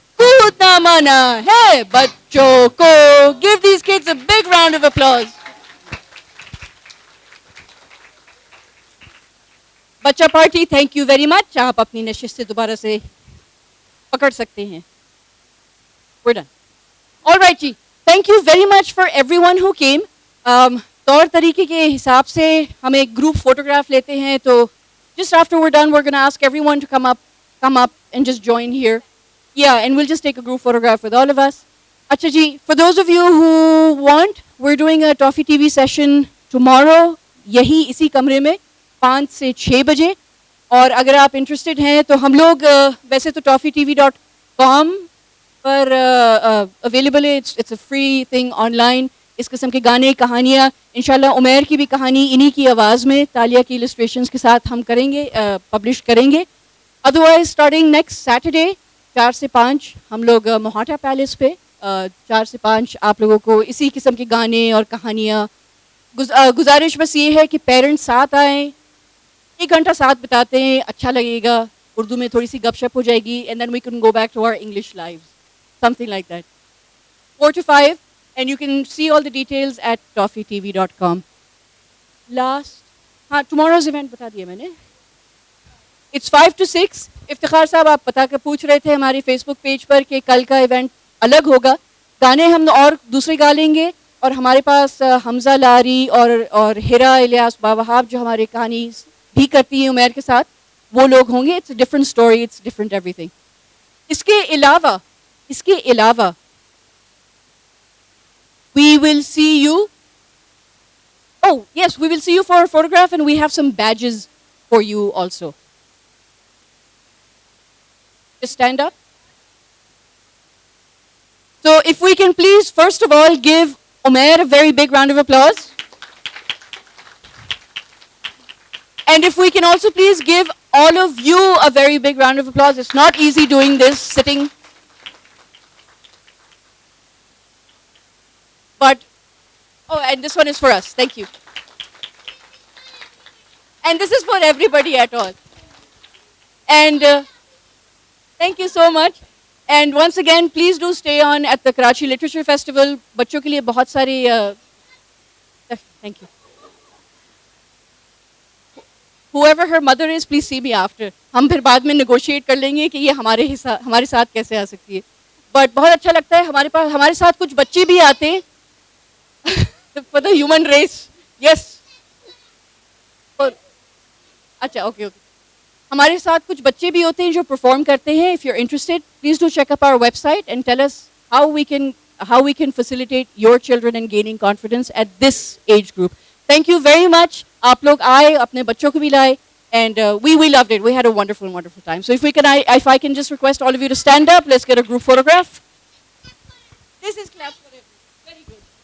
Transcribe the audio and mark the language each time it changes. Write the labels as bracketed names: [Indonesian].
[Hindi] कूदना मना है बच्चों को. [English] Give these kids a big round of applause. [Hindi] बच्चा party, [English] Thank you very much. [Hindi] आप अपनी नशिश से दोबारा से पकड़ सकते हैं. [English] We're done. All right जी, thank you very much for everyone who came. [Hindi] तौर तरीके के हिसाब से हम एक ग्रुप फोटोग्राफ लेते हैं, तो [English] just after we're done, we're going to ask everyone to come up and just join here. Yeah, and we'll just take a group photograph with all of us. [Hindi] Acha ji, [English] for those of you who want, we're doing a Toffee TV session [Hindi] tomorrow यही इसी कमरे में 5 से 6 बजे। और अगर आप interested हैं तो हम लोग वैसे तो toffeetv.com पर अवेलेबल है। [English] It's a free thing online. [Hindi] इस किस्म के गाने कहानियाँ इंशाल्लाह उमैर की भी कहानी इन्हीं की आवाज़ में तालिया की इलस्ट्रेशंस के साथ हम करेंगे, पब्लिश करेंगे। [English] otherwise starting next Saturday [Hindi] 4 से 5 हम लोग मोहाटा पैलेस पे 4 से 5 आप लोगों को इसी किस्म के गाने और कहानियाँ। गुजारिश बस ये है कि पेरेंट्स साथ आएँ, 1 घंटा साथ बिताते हैं, अच्छा लगेगा। उर्दू में थोड़ी सी गपशप हो जाएगी [English] And then we can go back to our English lives, something like that. 4 to 5 and you can see all the details at toffeetv.com. Last, [Hindi] हाँ [English] tomorrow's event [Hindi] बता दिया मैंने। [English] It's 5 to 6। [Hindi] इफ्तिखार साहब आप बता कर पूछ रहे थे हमारे फेसबुक पेज पर कि कल का इवेंट अलग होगा। गाने हम और दूसरे गा लेंगे और हमारे पास हमजा लारी और हिरा इलियास बावहाब जो हमारे कहानी भी करती हैं उमैर के साथ, वो लोग होंगे। [English] It's different story, it's different everything. [Hindi] इसके अलावा [English] we will see you. Oh yes, we will see you for a photograph and we have some badges for you also. Just stand up. So if we can please first of all give Umair a very big round of applause. And if we can also please give all of you a very big round of applause. It's not easy doing this sitting. But, oh, and this one is for us. Thank you. And this is for everybody at all. And thank you so much. And once again, please do stay on at the Karachi Literature Festival. [Hindi] बच्चों के लिए बहुत सारी [English] thank you. Whoever her mother is, please see me after. [Hindi] हम फिर बाद में negotiate कर लेंगे कि ये हमारे साथ कैसे आ सकती है. [English] But [Hindi] बहुत अच्छा लगता है हमारे साथ कुछ बच्चे भी आते हैं. [English] For the human race, yes. [Hindi] अच्छा, [English] okay. [Hindi] हमारे साथ कुछ बच्चे भी होते हैं जो perform करते हैं. [English] If you're interested, please do check up our website and tell us how we can facilitate your children in gaining confidence at this age group. Thank you very much. [Hindi] आप लोग आए, अपने बच्चों को भी लाए, [English] and we loved it. We had a wonderful time. So if I can just request all of you to stand up, let's get a group photograph. This is clap for everyone. Very good.